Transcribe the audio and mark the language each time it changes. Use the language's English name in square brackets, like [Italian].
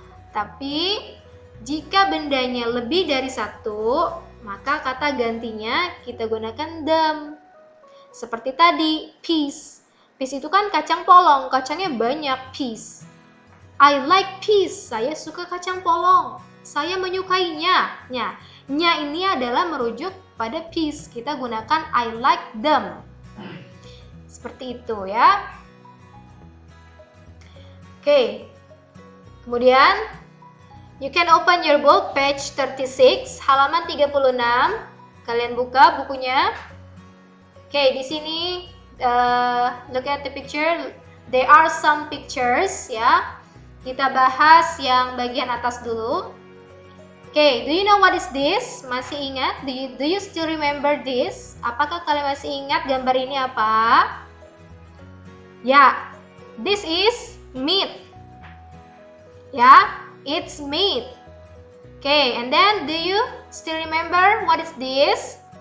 [Indonesian] Tapi jika bendanya lebih dari satu, maka kata gantinya kita gunakan them. Seperti tadi, peas. Peas itu kan kacang polong, kacangnya banyak, peas. [English] I like peas, [Indonesian] saya suka kacang polong. Saya menyukainya. Nya ini adalah merujuk pada peas. Kita gunakan [English] I like them. [Indonesian] Seperti itu ya. [English] Oke. [Indonesian] Kemudian [English] you can open your book page 36, [Indonesian] halaman 36. Kalian buka bukunya. Oke, di sini [English] look at the picture. There are some pictures ya. [Indonesian] Kita bahas yang bagian atas dulu. [English] Okay, do you know what is this? [Indonesian] Masih ingat? [English] Do you still remember this? [Indonesian] Apakah kalian masih ingat gambar ini apa? [English] Ya, this is meat. Ya, it's meat. Okay, and then do you still remember what is this?